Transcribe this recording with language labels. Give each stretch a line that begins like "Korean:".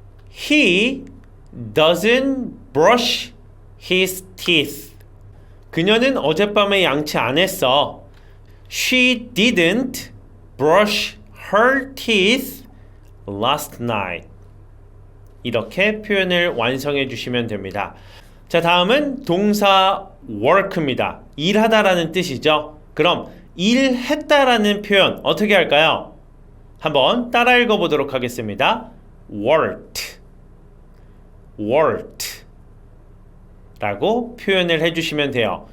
English: He doesn't brush his teeth.
Korean: 그녀는 어젯밤에 양치 안 했어.
English: She didn't brush her teeth last night.
Korean: 이렇게 표현을 완성해 주시면 됩니다. 자, 다음은 동사 work입니다. 일하다라는 뜻이죠. 그럼 일했다라는 표현 어떻게 할까요? 한번 따라 읽어보도록 하겠습니다. worked, worked 라고 표현을 해주시면 돼요.